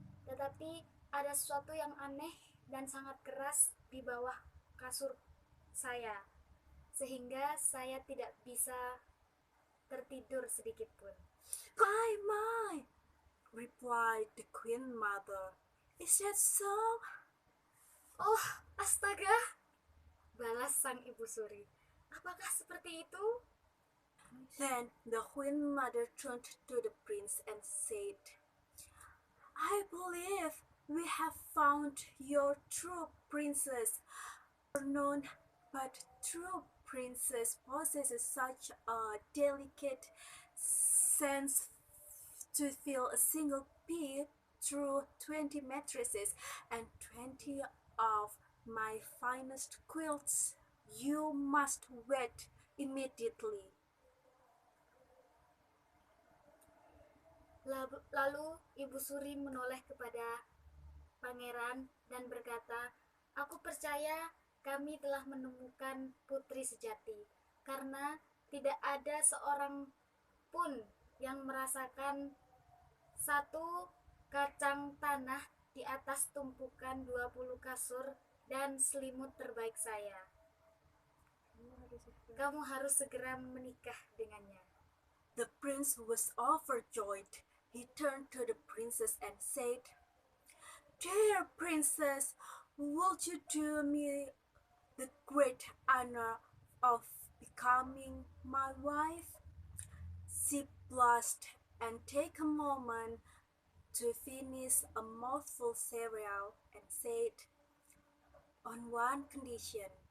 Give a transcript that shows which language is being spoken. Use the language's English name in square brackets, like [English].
[Indonesian] Tetapi ada sesuatu yang aneh dan sangat keras di bawah kasur saya, sehingga saya tidak bisa tertidur sedikit pun. [English] My, replied the Queen Mother. "Is that so?" [Indonesian] Oh, astaga, balas sang Ibu Suri. Apakah seperti itu? [English] Then the Queen Mother turned to the prince and said, "I believe we have found your true princess. Known, but true princess possesses such a delicate sense to feel a single pea through 20 mattresses and 20 of my finest quilts. You must wed immediately." [Indonesian] Lalu Ibu Suri menoleh kepada pangeran dan berkata, "Aku percaya kami telah menemukan putri sejati, karena tidak ada seorang pun yang merasakan satu kacang tanah di atas tumpukan 20 kasur dan selimut terbaik saya. Kamu harus segera menikah dengannya." [English] The prince was overjoyed. He turned to the princess and said, "Dear princess, would you do me the great honor of becoming my wife?" She blushed and took a moment to finish a mouthful cereal and said, "On one condition."